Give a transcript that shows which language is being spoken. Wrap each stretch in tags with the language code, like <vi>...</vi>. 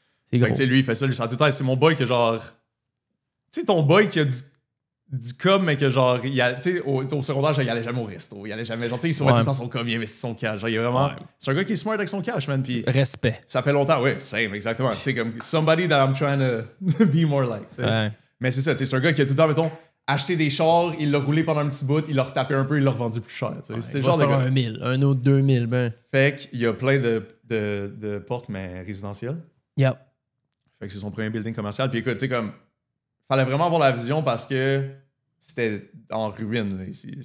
<fr>C'est gros. Lui, il fait ça, lui, ça a tout le temps. C'est mon boy que genre. Tu sais, ton boy qui a du com, mais que genre, tu sais, au secondaire, genre, il allait jamais au resto. Il allait jamais. Genre, tu sais, il sauvait tout le temps son com, il investit son cash. Genre, il est vraiment. Ouais. C'est un gars qui est smart avec son cash, man. Puis Respect. ça fait longtemps, ouais, same, exactement. Tu sais, comme</fr> <en>somebody that I'm trying to be more like.</en> <fr>Tu sais. Ouais. Mais c'est ça, tu sais, c'est un gars qui a tout le temps, mettons, acheté des chars, il l'a roulé pendant un petit bout, il l'a retapé un peu, il l'a revendu plus cher. Tu sais. C'est le genre de gars. Un 1000, un autre 2000. Ben. Fait qu'il y a plein de portes, mais résidentielles. Yep. Fait que c'est son premier building commercial. Puis écoute, tu sais, comme, fallait vraiment avoir la vision parce que c'était en ruine, là, ici.</fr>